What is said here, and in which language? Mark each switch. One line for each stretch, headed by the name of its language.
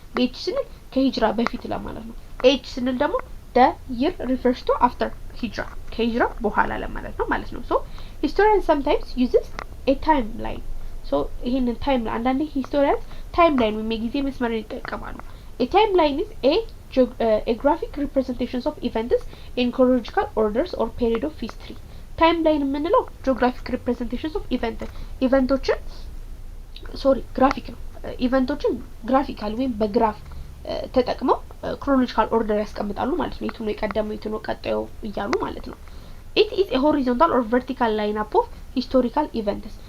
Amharic: BH ስንል ከሂጅራ በፊት ለማለት ነው። H ስንል ደግሞ
English: the year refers to after hijra,
Amharic: ከሂጅራ በኋላ ለማለት ነው ማለት ነው። ሶ
English: historians sometimes uses a timeline.
Amharic: ሶ ይሄንን ታይም አንዳንዴ
English: historians timeline ወይም የጊዜ መስመርን ይጠቀማሉ። A timeline is a graphic representations of events in chronological orders or period of history.
Amharic: timeline የምንለው geographic representations of ኢቨንቶችን ግራፊክ ነው። ኢቨንቶችን ግራፊካል ወይም በግራፍ ተጠቅመው chronological order ያስቀምጣሉ ማለት ነው። የቱ ነው የቀደመው የቱ ነው ቀጣዩ እያሉ ማለት ነው።
English: It is a horizontal or vertical lineup of historical events.